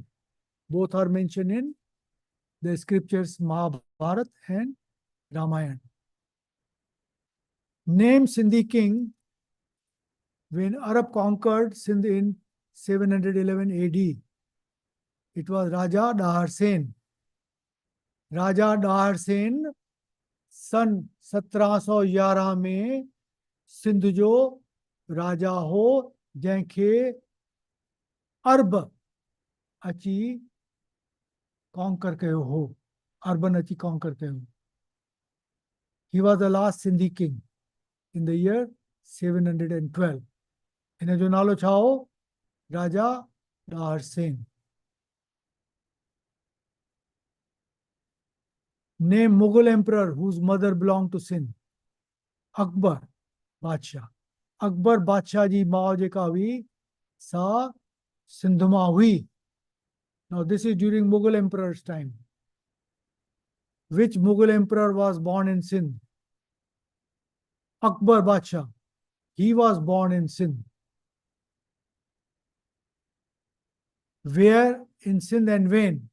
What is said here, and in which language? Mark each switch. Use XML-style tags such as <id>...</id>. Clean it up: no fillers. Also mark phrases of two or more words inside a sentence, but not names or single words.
<en>Both are mentioned in the scriptures Mahabharata and Ramayana. Name Sindhi king when Arab conquered Sindh in 711 AD. It was Raja Dahar Sen.</en> <sd>Raja Dahar Sen सन 1711 में सिंध जो राजा हो जंहिंखे अर्ब अची conquer कयो हो, अर्बन अची conquer कयो.</sd> <en>He was the last Sindhi king in the year 712.</en> <sd>इन जो नालो छा हो? राजा डाहर सेन.</sd> <en>Name Mughal emperor whose mother belonged to Sindh.</en> <sd>Akbar बादशाह. अकबर बादशाह जी मां जेका हुई सा सिंध मां हुई.</sd> <en>Now this is during Mughal emperor's time. Which Mughal emperor was born in Sindh? Akbar Badshah. He was born in Sindh. Where in Sindh and when?</en>